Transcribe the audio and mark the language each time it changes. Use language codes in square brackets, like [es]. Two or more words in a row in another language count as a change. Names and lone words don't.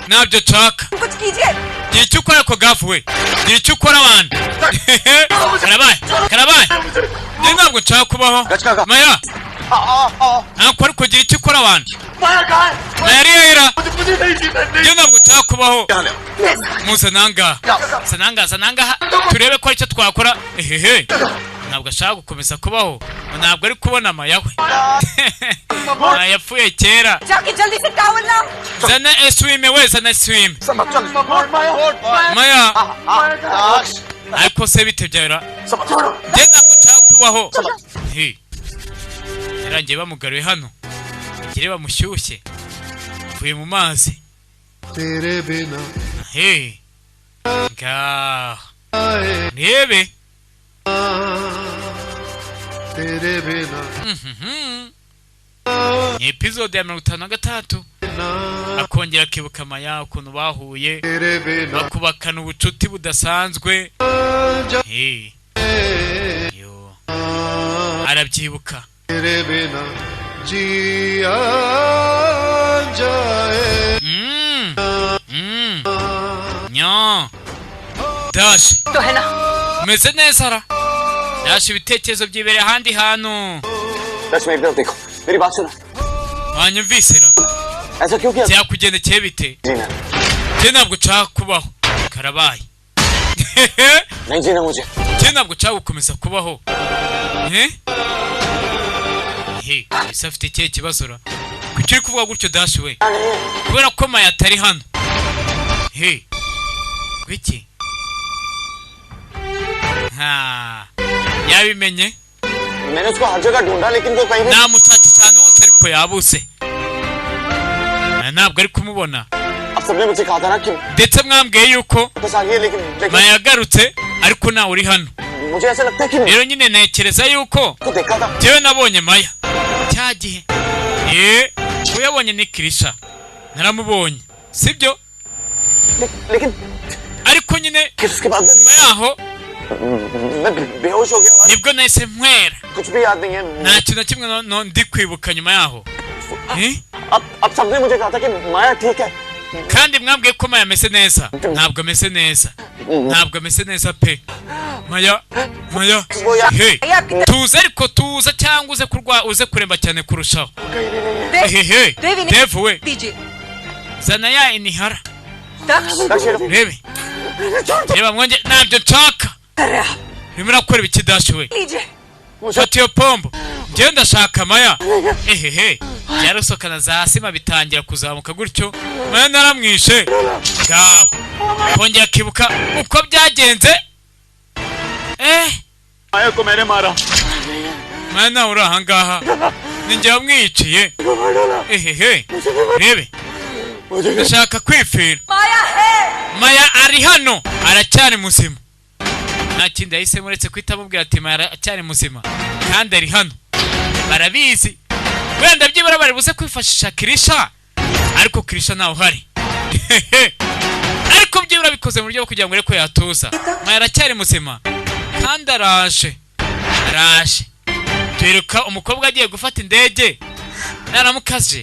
[rw] gira icyo ukora ko gafu we gira icyo ukora abantu karabaye njye ntabwo nshaka kubaho Maya ntabwo ariko gira icyo ukora abantu Maya ari hera njye ntabwo nshaka kubaho muze nangaha turebe ko icyo twakora ntabwo ashaka gukomeza kubaho ntabwo ari kubona maya we yapfuye kera [hi] जाके जल्दी से टॉवल लाओ [rw] zana swim we zana swim maya ariko se bite byara njye ntabwo nshaka kubaho yarangiye bamugaruye hano bagire bamushyushye avuye mu mazi ngaho rebe ni episode ya 56 akongera akibuka maya ukuntu bahuye bakubakana ubucuti budasanzwe yo arabyibuka nyo Dash [hi] तो है ना [rw] umeze neza ra Dash ibitekerezo byibere ahandi hantu [hi] Dash मेरी तरफ देखो मेरी बात सुनो [rw] wanyumvise ra [hi] ऐसा क्यों किया [rw] byakugendekeye bite [hi] जीना [rw] je ntabwo nshaka kubaho karabaye [hi] नहीं जीना मुझे [rw] je ntabwo nshaka gukomeza kubaho ese afite ikihe kibazo ra kuki uri kuvuga gutyo Dash we kubera ko maya atari hano gwiki yabimenye [hi] मैंने उसको हर जगह ढूंढा लेकिन वो कहीं [rw] namushaka cyane hose ariko yabuze ntabwo ari kumubona [hi] अब सबने मुझे कहा था ना कि [rw] ndetse mwambwiye yuko [hi] बस आ गई लेकिन [rw] maya yagarutse ariko nawe uri hano [hi] मुझे ऐसा लगता है कि [rw] rero nyine ntekereza yuko [hi] तो देखा था [rw] jewe nabonye maya cya gihe uyabonye ni Kirisha naramubonye sibyo [hi] लेकिन [rw] ariko nyine [hi] उसके बाद [rw] nyuma yaho [hi] मैं बेहोश हो गया [rw] nibwo nahise nkwera [hi] कुछ भी याद नहीं है [rw] nta kintu na kimwe ndi kwibuka nyuma yaho [hi] अब सबने मुझे कहा था कि माया ठीक है [rw] kandi mwambwiye ko maya ameze neza ntabwo ameze neza ntabwo ameze neza pe maya tuze ariko tuza cyangwa uze kuremba cyane kurushaho Dev we zana ya inihara rebe reba mwonge ntabyo nshaka urimo urakora ibiki Dash we fata iyo pombo njyewe ndashaka maya byarusokana za sima bitangira kuzamuka gutyo maya naramwishe ngaho kongera akibuka uko byagenze [hi] माया को मैंने मारा [rw] maya nawe uri ahangaha ni njye wamwiciye rebe ndashaka kwipfira maya ari hano aracyari muzima nta kindi yahisemo uretse guhita amubwira ati maya aracyari muzima kandi ari hano barabizi wenda byibura bari buze kwifashisha Kirisha ariko Kirisha ntawe uhari ariko byibura bikoze mu buryo bwo kugira ngo ariko yatuza maya aracyari muzima kandi araje tuheruka umukobwa agiye gufata indege naramukaje